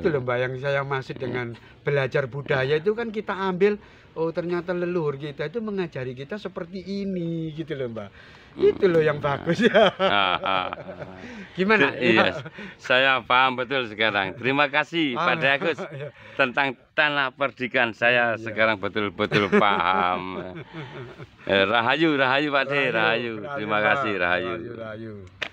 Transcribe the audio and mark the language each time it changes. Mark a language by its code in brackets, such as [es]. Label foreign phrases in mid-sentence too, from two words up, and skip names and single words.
[id] itu loh, Mbak, yang saya maksud dengan belajar budaya itu kan kita ambil, oh ternyata leluhur kita itu mengajari kita seperti ini gitu loh, Mbak. Itu loh yang bagus ya. Gimana? Iya, saya paham betul sekarang. Terima kasih Pak Agus Iya. tentang tanah perdikan. Saya sekarang betul-betul paham. Rahayu, rahayu Pak D, rahayu. Terima kasih, rahayu. Rahayu.